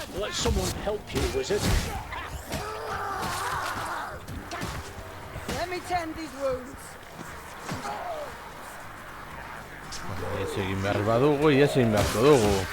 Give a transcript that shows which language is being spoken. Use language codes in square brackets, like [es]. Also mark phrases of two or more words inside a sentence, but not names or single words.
[en] Let someone help you, wizard. Let me tend these wounds. [eu] Ihes egin behar badugu, ihes egin beharko dugu.